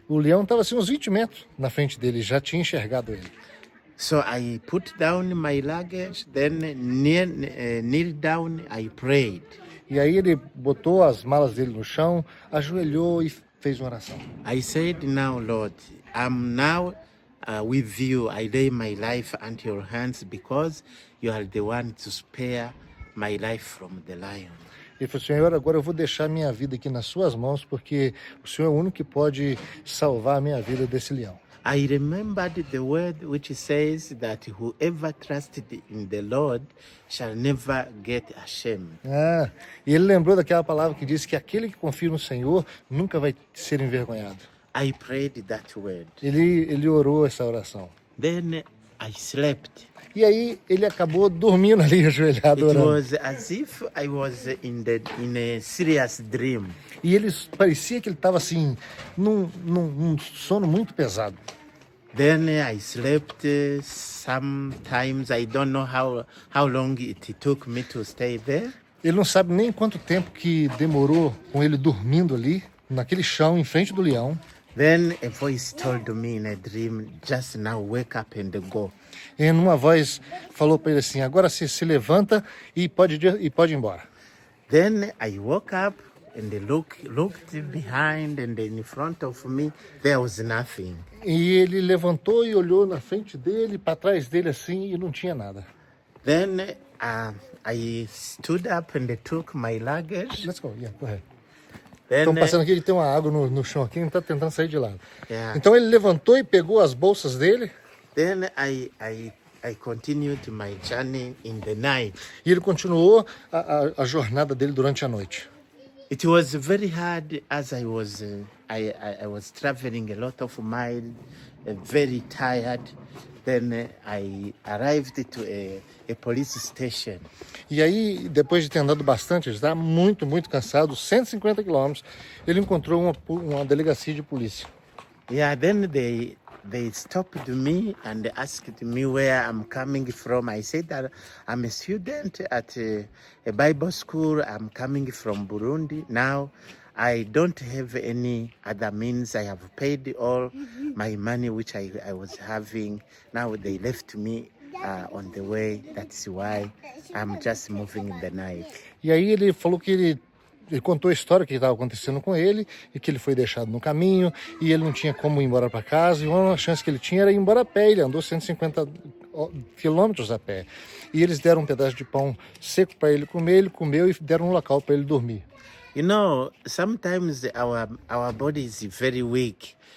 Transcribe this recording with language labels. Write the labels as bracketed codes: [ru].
[pt] O leão estava assim uns 20 metros na frente dele, já tinha enxergado ele. [en] So I put down my luggage, then kneel down, I prayed. [pt] E aí ele botou as malas dele no chão, ajoelhou e fez uma oração. [en] I said, now, Lord, I'm now with you. I lay my life unto your hands because you are the one to spare my life from the lion. [pt] Ele falou, Senhor, agora eu vou deixar minha vida aqui nas suas mãos, porque o Senhor é o único que pode salvar a minha vida desse leão. [en] I remembered the word which says that whoever trusted in the Lord shall never get ashamed. [pt] E ele lembrou daquela palavra que diz que aquele que confia no Senhor nunca vai ser envergonhado. [en] I prayed that word. [pt] Ele orou essa oração. [en] Then I slept. [pt] E aí ele acabou dormindo ali, ajoelhado, [en] It [pt] orando. [en] was as if I was in a serious dream. [pt] E ele parecia que ele estava assim, num sono muito pesado. [en] Then I slept. Sometimes I don't know how long it took me to stay there. [pt] Ele não sabe nem quanto tempo que demorou com ele dormindo ali, naquele chão, em frente do leão. [en] Then a voice told me in a dream, just now wake up and go. [pt] E uma voz falou para ele assim, agora se levanta e pode ir embora. [en] Then I woke up and looked behind and in front of me, there was nothing. [pt] E ele levantou e olhou na frente dele, para trás dele assim, e não tinha nada. [en] Then I stood up and took my luggage. Let's go, yeah, go ahead. Then, [pt] Estão passando aqui, ele tem uma água no chão aqui, ele está tentando sair de lá. [en] Yeah. [pt] Então ele levantou e pegou as bolsas dele, [en] then I continued my journey in the night. [pt] e ele continuou a jornada dele durante a noite. [en] It was very hard as I was traveling a lot of miles, very tired. Then I arrived to a police station. [pt] E aí, depois de ter andado bastante, ele está muito cansado, 150 quilômetros, ele encontrou uma delegacia de polícia. [en] Yeah, then they stopped me and asked me where I'm coming from. I said that I'm a student at a Bible school. I'm coming from Burundi. Now, I don't have any other means. I have paid all my money which I was having. Now they left me on the way. That's why I'm just moving in the night. [pt] E aí ele falou que ele contou a história que estava acontecendo com ele e que ele foi deixado no caminho e ele não tinha como ir embora para casa e uma chance que ele tinha era ir embora a pé. Ele andou 150 quilômetros a pé. E eles deram um pedaço de pão seco para ele comeu e deram um local para ele dormir. [en] You know, sometimes our body is very weak.